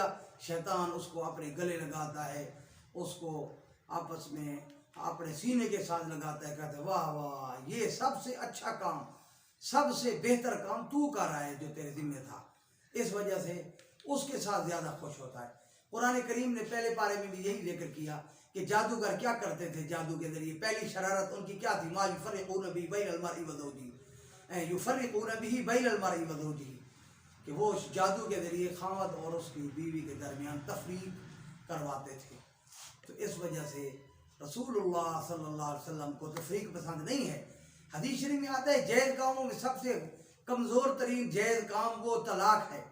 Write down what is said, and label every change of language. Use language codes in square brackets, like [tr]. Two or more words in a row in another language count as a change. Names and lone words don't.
[ur] شیطان اس کو اپنے گلے لگاتا ہے، اس کو آپس میں اپنے سینے کے ساتھ لگاتا ہے، کہتا ہے واہ واہ یہ سب سے اچھا کام، سب سے بہتر کام تو کر رہا ہے جو تیرے ذمہ تھا. اس وجہ سے اس کے ساتھ زیادہ خوش ہوتا ہے. قرآن کریم نے پہلے پارے میں بھی یہی ذکر کیا کہ جادوگر کیا کرتے تھے. جادو کے ذریعے پہلی شرارت ان کی کیا تھی؟ [ar] ما یفرقون به بین المرء وزوجہ، یفرقون به بین المرء وزوجہ، [ur] کہ وہ جادو کے ذریعے خاوند اور اس کی بیوی کے درمیان تفریق کرواتے تھے. تو اس وجہ سے رسول اللہ صلی اللہ علیہ وسلم کو تفریق پسند نہیں ہے. حدیث شریف میں آتا ہے جائز کاموں میں سب سے کمزور ترین جائز کام وہ طلاق ہے.